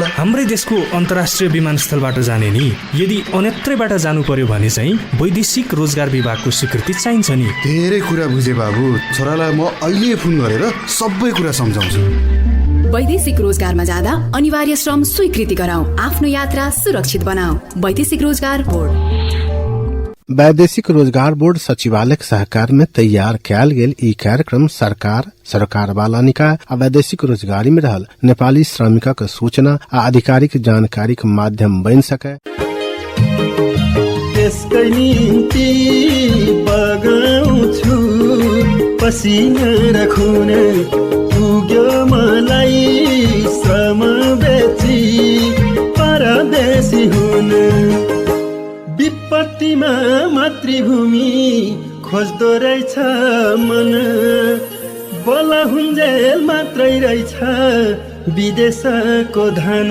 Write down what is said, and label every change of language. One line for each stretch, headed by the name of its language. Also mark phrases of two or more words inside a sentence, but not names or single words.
Nepali: हाम्रै देशको अन्तर्राष्ट्रिय विमानस्थलबाट जाने नि। यदि अन्यत्रैबाट जानु पर्यो भने चाहिँ वैदेशिक रोजगार विभागको स्वीकृति चाहिन्छ नि। धेरै कुरा बुझे बाबु, छोरालाई म अहिले फोन गरेर सबै कुरा सम्झाउँछु। वैदेशिक रोजगारमा जाँदा अनिवार्य श्रम स्वीकृति गराऊ, आफ्नो यात्रा सुरक्षित बनाऊ। वैदेशिक रोजगार बोर्ड।
Maithili: वैदेशिक रोजगार बोर्ड सचिवालय के सहकार में तैयार कयल गेल ई कार्यक्रम सरकार वाला निकाय आ वैदेशिक रोजगारी में रहल नेपाली श्रमिकक सूचना आ आधिकारिक जानकारी के माध्यम बन सके।
Nepali: त्यसकै निम्ति बगाउँछु पसिना र खुन, पुग्यो मलाई श्रम बेची परदेशी हुन। विपत्तिमा मातृभूमि खोज्दो रहेछ मन, बोला हुन्जेल मात्रै रहेछ विदेशको धन।